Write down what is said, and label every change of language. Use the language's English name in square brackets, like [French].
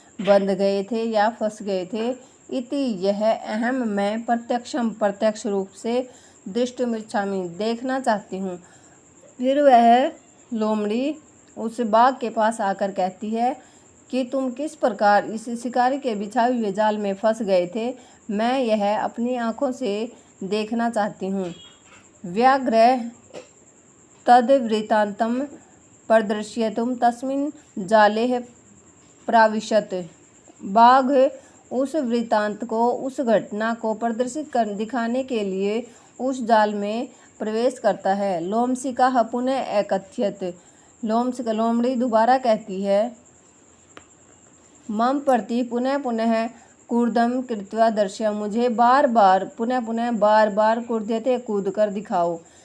[Hindi] बंध गए थे या फंस गए थे। इति यह अहम मैं प्रत्यक्षम प्रत्यक्ष रूप से दृष्टुमिच्छामि देखना चाहती हूँ। फिर वह लोमड़ी उस बाघ के पास आकर कहती है कि तुम किस प्रकार इस शिकारी के बिछाए हुए जाल में फंस गए थे, मैं यह अपनी आँखों से देखना चाहती हूँ। [Sanskrit] व्याघ्र तद्वृत्तान्तं प्रदर्शयितुं तस्मिन् जाले प्राविशत। [Hindi] बाघ उस वृत्तांत को, उस घटना को प्रदर्शित कर दिखाने के लिए उस जाल में प्रवेश करता है। [Sanskrit] लोमशिका पुनः अकथयत। [Hindi] लोमड़ी दोबारा कहती है, [Sanskrit] मम प्रति पुनः पुनः कूर्दम कृत्वा दर्शय, [Hindi] मुझे बार बार बार बार कूर्दते कूद कर दिखाओ।